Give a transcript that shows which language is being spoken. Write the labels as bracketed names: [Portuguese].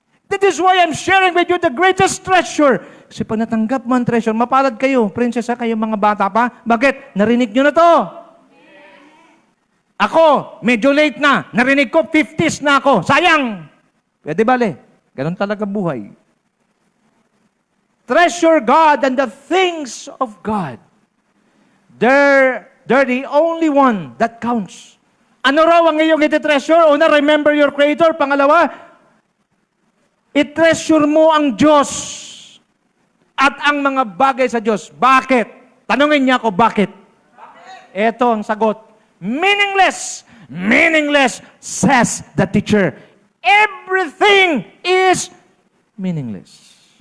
[English] That is why I'm sharing with you the greatest treasure. [Filipino] Kasi pag natanggap mo ang treasure, mapalad kayo, prinsesa kayo, mga bata pa. Bakit? Narinig nyo na to. Ako, medyo late na. Narinig ko, 50s na ako. Sayang! Pwede bale. Ganon talaga buhay. [English] Treasure God and the things of God. They're the only one that counts. [Filipino] Ano raw ang iyong iti-treasure? Una, remember your Creator. Pangalawa, i-treasure mo ang Diyos at ang mga bagay sa Diyos. Bakit? Tanungin niya ako, bakit? Ito ang sagot. Meaningless. [English] Meaningless, says the teacher. Everything is meaningless.